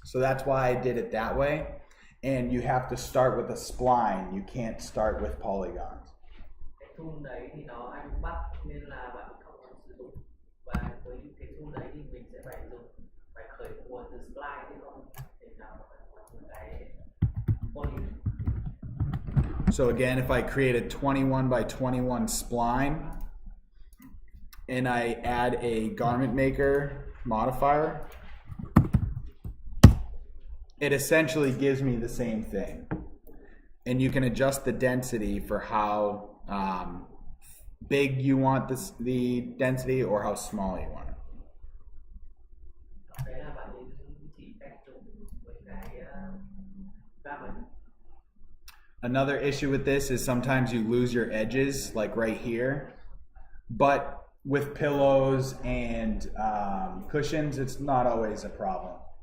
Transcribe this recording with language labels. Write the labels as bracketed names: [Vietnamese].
[English] So that's why I did it that way. And you have to start with a spline. You can't start with polygons. [Vietnamese] Cái tool đấy thì nó hay bị bắt nên là bạn không cần sử dụng. Và với cái tool đấy thì mình sẽ phải khởi nguồn từ spline chứ không thể nào mà một cái poly. [English] So again, if I create a 21 by 21 spline and I add a garment maker modifier, it essentially gives me the same thing. And you can adjust the density for how big you want the density or how small you want it. [Vietnamese] Đấy là bạn chỉ cách dùng với cái garment. [English] Another issue with this is sometimes you lose your edges, like right here. But with pillows and cushions, it's not always a problem.